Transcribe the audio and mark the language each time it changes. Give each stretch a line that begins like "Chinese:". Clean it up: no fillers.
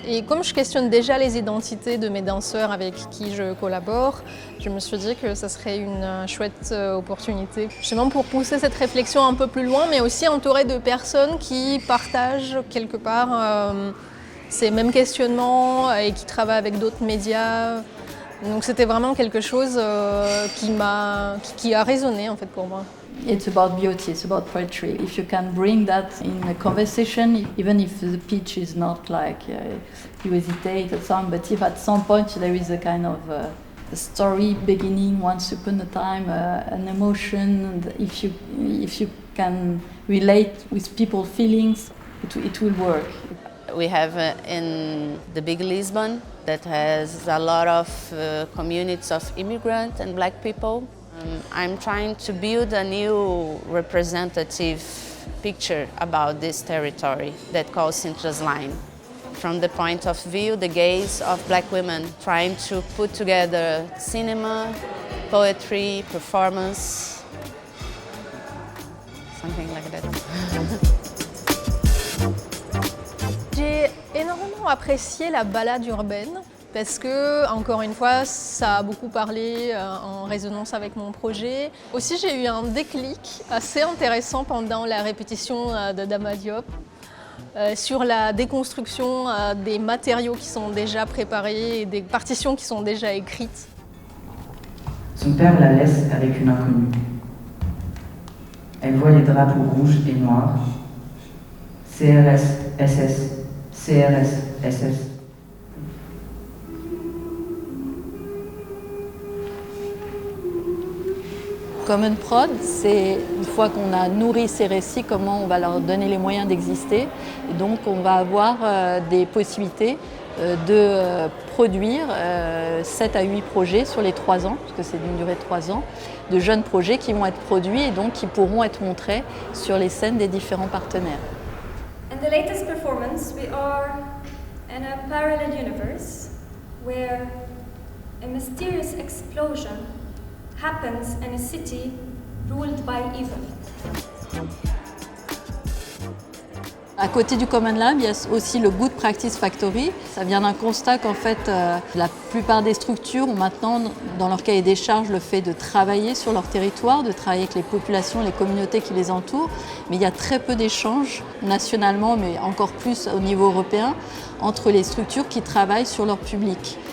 French: Et comme je questionne déjà les identités de mes danseurs avec qui je collabore, je me suis dit que ça serait une chouette opportunité justement pour pousser cette réflexion un peu plus loin, mais aussi entourée de personnes qui partagent quelque part ces mêmes questionnements et qui travaillent avec d'autres médias. Donc c'était vraiment quelque chose qui a résonné en fait pour moi.
English: It's about beauty, it's about poetry. If you can bring that in a conversation, even if the pitch is not like you hesitate or something, but if at some point there is a kind of a story beginning once upon a time, an emotion, and if you can relate with people's feelings, it will work. We have in the big Lisbon that has a lot of communities of immigrants and black people. I'm trying to build a new representative picture about this territory that calls Sintra's Line. From the point of view, the gaze of black women, trying to put together cinema, poetry, performance, something like that.
French: J'ai énormément apprécié la balade urbaine parce que, encore une fois, ça a beaucoup parlé en résonance avec mon projet. Aussi, j'ai eu un déclic assez intéressant pendant la répétition de Dama Diop sur la déconstruction des matériaux qui sont déjà préparés et des partitions qui sont déjà écrites. Son père la laisse avec une inconnue. Elle voit les drapeaux rouges et noirs. CRS, SS. CRS, SS. Common Prod, c'est une fois qu'on a nourri ces récits, comment on va leur donner les moyens d'exister. Et donc on va avoir des possibilités de produire 7 à 8 projets sur les 3 ans, parce que c'est d'une durée de 3 ans, de jeunes projets qui vont être produits et donc qui pourront être montrés sur les scènes des différents partenaires.
English: In the latest performance, we are in a parallel universe where a mysterious explosion happens in a city ruled by evil.
French: À côté du Common Lab, il y a aussi le Good Practice Factory. Ça vient d'un constat qu'en fait, la plupart des structures ont maintenant dans leur cahier des charges le fait de travailler sur leur territoire, de travailler avec les populations, les communautés qui les entourent. Mais il y a très peu d'échanges nationalement, mais encore plus au niveau européen, entre les structures qui travaillent sur leur public.